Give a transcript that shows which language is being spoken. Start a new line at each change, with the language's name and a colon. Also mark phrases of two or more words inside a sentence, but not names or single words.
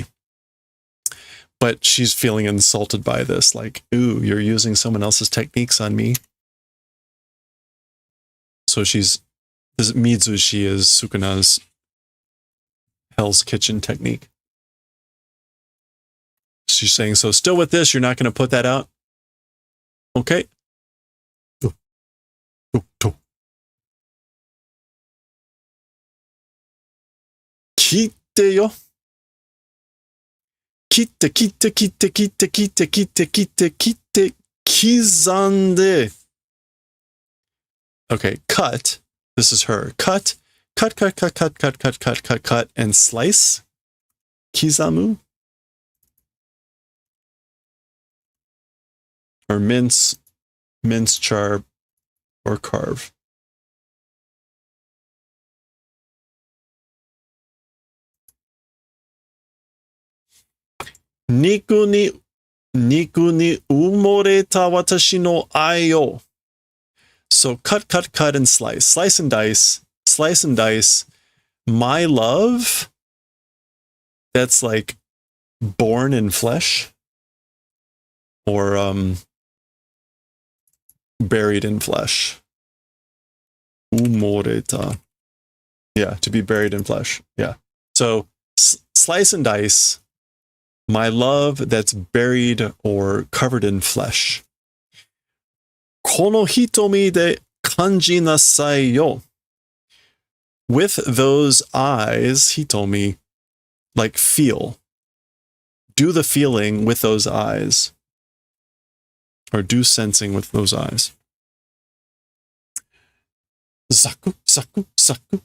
English: But she's feeling insulted by this, like, ooh, you're using someone else's techniques on me. So this Mizushi is Sukuna's Hell's Kitchen technique. She's saying, so still with this, you're not going to put that out?
Japanese: Okay. Kitte yo. Kitte, kizande.
English: Okay, cut. This is her. Cut, and slice.
Japanese: Kizamu.
English: Or mince, mince, char, or carve.
Japanese: Niku ni umoreta watashi no ai yo.
English: So cut, cut, cut, and slice. Slice and dice. Slice and dice. My love. That's like born in flesh. Or buried in flesh.
Japanese: Umoreta.
English: Yeah, to be buried in flesh. Yeah. So slice and dice. My love that's buried or covered in flesh.
Japanese: Kono hitomi de kanji nasai yo.
English: With those eyes, hitomi, like feel. Do the feeling with those eyes. Or do sensing with those eyes.
Japanese: Saku, saku, saku.